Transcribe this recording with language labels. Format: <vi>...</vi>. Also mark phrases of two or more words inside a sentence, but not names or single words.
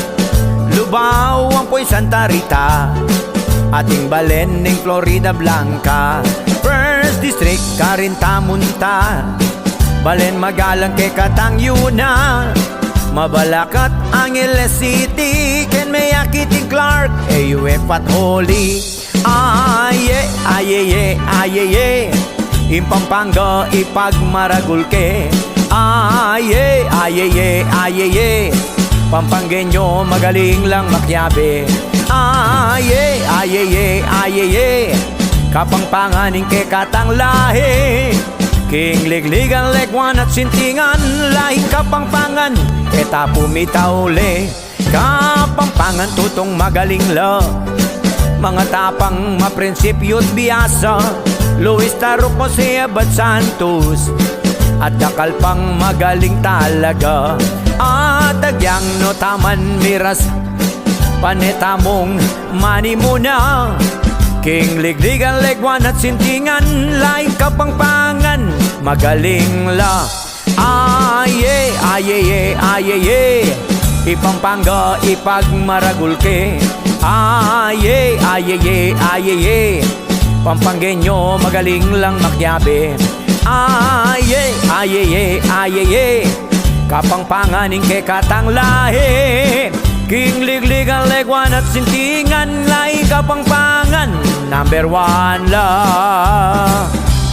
<pam>Lubao, Ampoy, Santa Rita, ating Balen ning Florida Blanca,</pam> <en>First District,</en> <pam>Carinta, Munta, Balen, Magalang, ke Katangyuna, Mabalacat, Angeles City, Ken Mayakiting, Clark, AUF at Holy, aye, aye, aye, Impampanga, Ipagmaragulke, aye, aye, aye, Pampanggenyo, magaling lang makyabe, aye, aye, aye, Kapampanganing ke katang lahi, king ligligan, legwan at sintingan, lahing Kapampangan, eta pumitauli, Kapampangan tutong magaling la, mga tapang maprinsipyo't biyasa, Luis Taro, Jose Abad Santos, at dakal pang magaling talaga, at agyang no taman miras, panetamong mani muna, king ligligan, legwan at sintingan, laing Kapampangan, magaling la, aye, aye, aye, Ipampanga, Ipagmaragulke, aye, aye, aye, Pampanggenyo, magaling lang makyabe, aye, aye, aye, Kapampanganing ke katang lahi, king ligligan, legwan at sintingan, laing Kapampangan, number 1 la.</pam>